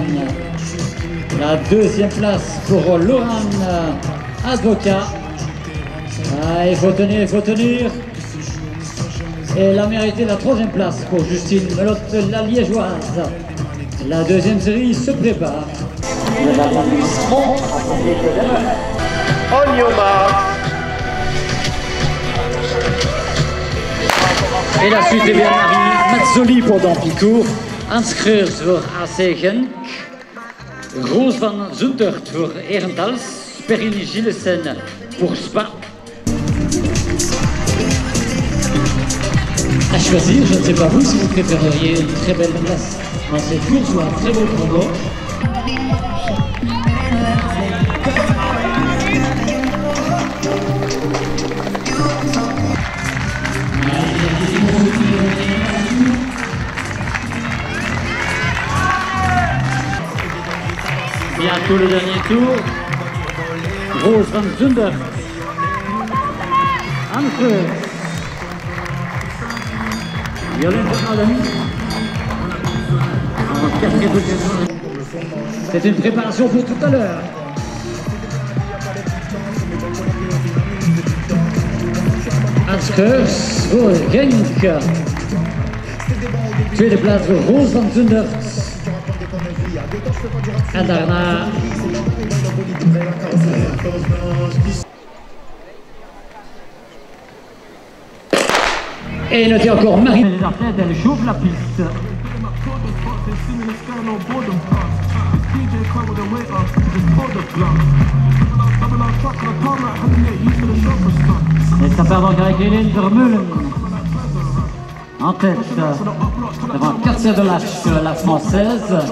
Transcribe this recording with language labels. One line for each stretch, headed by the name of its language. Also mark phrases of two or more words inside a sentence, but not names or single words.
French: La deuxième place pour Laurent Avocat. Ah, il faut tenir. Et elle a mérité la troisième place pour Justine Melotte, la liégeoise. La deuxième série se prépare.
English: On your marks.
French: Et la suite est bien Marie Mazzoli pour Dampicourt, Hans Kreurs voor AC Genk, Roos van Zundert voor Herentals, Perrine Gillessen pour Spa. À choisir, je ne sais pas vous si vous préféreriez une très belle place dans cette course ou un très beau combo. Bientôt le dernier tour. Roos van Zundert. Anke. Jolien van Allen. En quatrième position. C'est une préparation pour tout à l'heure.
Dutch: Hans Kreurs voor Genk. Tweede plaats voor Roos van Zundert. En daarna
French: et notez encore Marie. Les athlètes, elle chauffe la piste. Et ça part donc avec Hélène Vermeulen en tête devant Katia Delache, la française.